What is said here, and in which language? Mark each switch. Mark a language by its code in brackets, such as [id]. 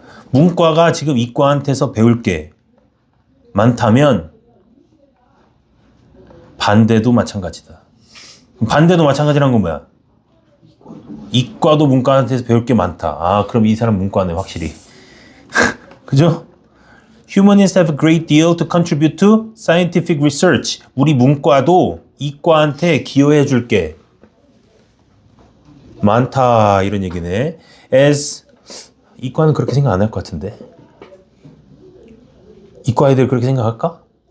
[ko] 문과가 지금 이과한테서 배울 게 많다면 반대도 마찬가지다. 반대도 마찬가지란 건 뭐야? 이과도 문과한테서 배울 게 많다. 아, 그럼 이 사람 문과네, 확실히. 그죠? [en] Humanists have a great deal to contribute to scientific research. [ko] 우리 문과도 이과한테 기여해 줄 게 많다, 이런 얘기네. As 이과는 그렇게 생각 안 할 것 같은데. 이과 애들 그렇게 생각할까?